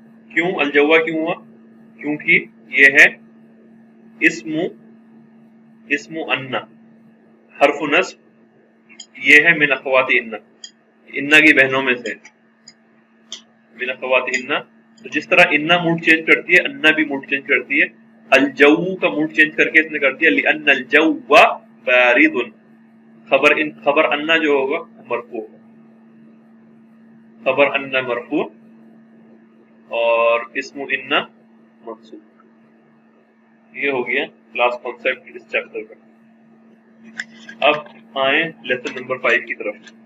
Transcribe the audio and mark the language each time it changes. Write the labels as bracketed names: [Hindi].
[Urdu] کیوں الجوا کیوں ہوا؟ کیونکہ یہ ہے اسم انا, حرف نصب. یہ ہے [Arabic] من اخوات انا [Urdu] کی بہنوں میں سے, من اخوات انا. تو جس طرح انا موڈ چینج کرتی ہے انا بھی موڈ چینج کرتی ہے. الجو کا موڈ چینج کر کے اس نے کر دیا [Arabic] لأن الجو بارد. [Urdu] خبر انا جو ہوگا مرفوع, خبر انا مرفوع اور اسم انا منصوب. یہ ہو گیا لاسٹ کانسیپٹ اس چیپٹر کا. اب آئیں لیسن نمبر 5 کی طرف.